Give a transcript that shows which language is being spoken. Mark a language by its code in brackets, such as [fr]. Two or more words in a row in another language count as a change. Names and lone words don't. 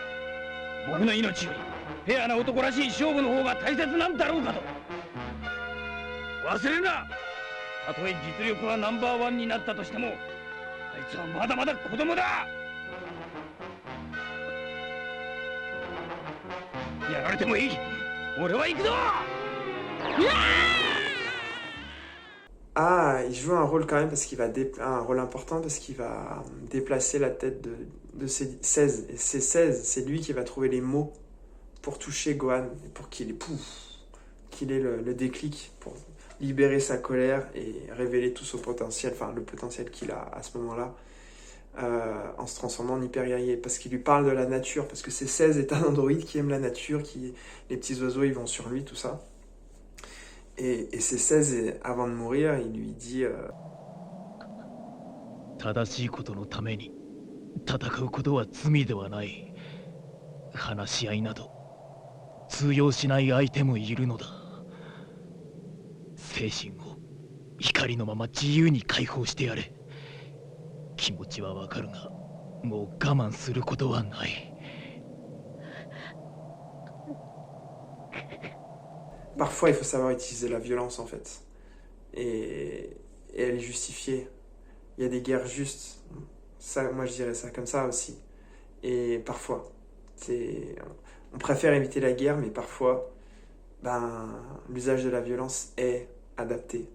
[ja] 僕の命よりフェアな男らしい勝負の方が大切なんだろうかと。忘れるな。たとえ実力はナンバーワンになったとしても、あいつはまだまだ子供だ。やられてもいい。俺は行くぞ。 [fr] Ah, il joue un rôle quand même parce qu'il va un rôle important parce qu'il va déplacer la tête de ses 16. Et ces 16, c'est lui qui va trouver les mots pour toucher Gohan et pour qu'il ait le déclic pour libérer sa colère et révéler tout son potentiel, enfin le potentiel qu'il a à ce moment-là, en se transformant en hyper guerrier, parce qu'il lui parle de la nature, parce que ces 16 est un androïde qui aime la nature, les petits oiseaux ils vont sur lui, tout ça. Et ces 16, avant de mourir, il lui dit [ja] 正しいことのために戦うことは罪ではない。話し合いなど通用しない相手もいるのだ。精神を光のまま自由に解放してやれ。気持ちはわかるが、もう我慢することはない。 [fr] Parfois, il faut savoir utiliser la violence, en fait. Et elle est justifiée. Il y a des guerres justes. Ça, moi, je dirais ça comme ça aussi. Et parfois, on préfère éviter la guerre, mais parfois, l'usage de la violence est adapté.